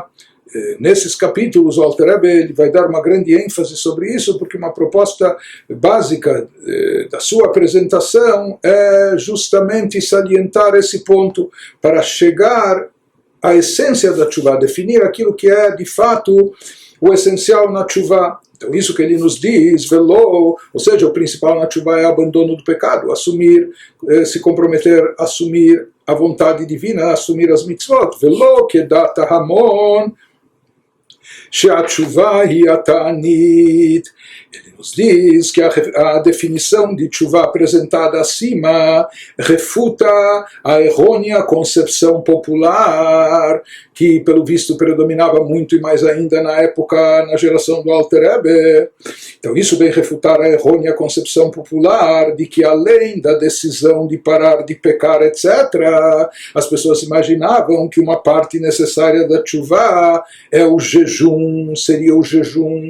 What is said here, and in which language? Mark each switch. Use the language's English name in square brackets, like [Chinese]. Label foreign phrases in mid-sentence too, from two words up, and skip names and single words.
[Portuguese] Nesses capítulos, o Alter Rebbe ele vai dar uma grande ênfase sobre isso, porque uma proposta básica da sua apresentação é justamente salientar esse ponto para chegar à essência da tshuva, definir aquilo que é de fato o essencial na tshuva. Então isso que ele nos diz, velo, ou seja, o principal na tshuva é o abandono do pecado, assumir, se comprometer, assumir a vontade divina, assumir as mitzvot. [Hebrew] ולא כדעת ההמון, שהתשובה היא התענית. [Portuguese] Ele nos diz que a definição de tshuva apresentada acima refuta a errônea concepção popular que, pelo visto, predominava muito e mais ainda na época, na geração do Alter Rebbe. Então isso vem refutar a errônea concepção popular de que, além da decisão de parar de pecar, etc., as pessoas imaginavam que uma parte necessária da tshuva é o jejum, seria o jejum.